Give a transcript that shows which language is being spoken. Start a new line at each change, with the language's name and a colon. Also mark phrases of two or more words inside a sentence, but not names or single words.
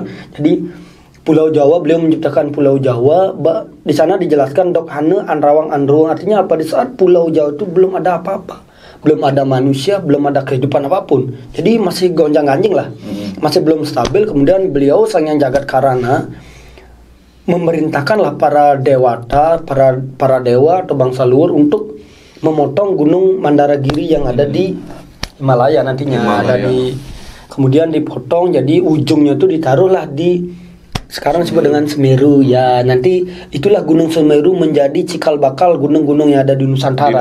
Indonesian: Jadi Pulau Jawa, beliau menciptakan Pulau Jawa. Di sana dijelaskan Dok Hane Anrawang Andruang, artinya apa? Di saat Pulau Jawa itu belum ada apa-apa. Belum ada manusia, belum ada kehidupan apapun. Jadi masih gonjang-ganjing lah. Masih belum stabil. Kemudian beliau Sang Hyang Jagat Karana memerintahkanlah para dewata, para dewa atau bangsa luhur untuk memotong gunung Mandaragiri yang ada di Himalaya nantinya. Kemudian dipotong, jadi ujungnya itu ditaruhlah di sekarang disebut dengan Semeru ya. Nanti itulah Gunung Semeru menjadi cikal bakal gunung-gunung yang ada di Nusantara.